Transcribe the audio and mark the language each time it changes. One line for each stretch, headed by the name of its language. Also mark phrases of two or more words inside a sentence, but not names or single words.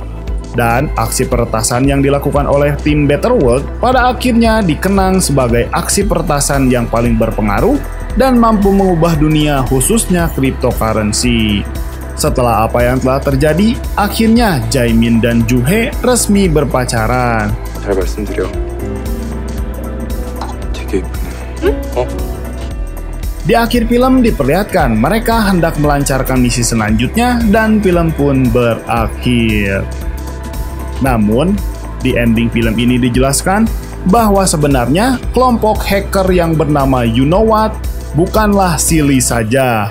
Indonesian: Dan aksi peretasan yang dilakukan oleh tim Battleworld pada akhirnya dikenang sebagai aksi peretasan yang paling berpengaruh dan mampu mengubah dunia khususnya cryptocurrency. Setelah apa yang telah terjadi, akhirnya Jaemin dan Juhe resmi berpacaran.
Korean: 잘 말씀드려. 되게 예쁘네. 어?
Indonesian: Di akhir film diperlihatkan mereka hendak melancarkan misi selanjutnya dan film pun berakhir. Namun, di ending film ini dijelaskan bahwa sebenarnya kelompok hacker yang bernama You Know What bukanlah Silly saja.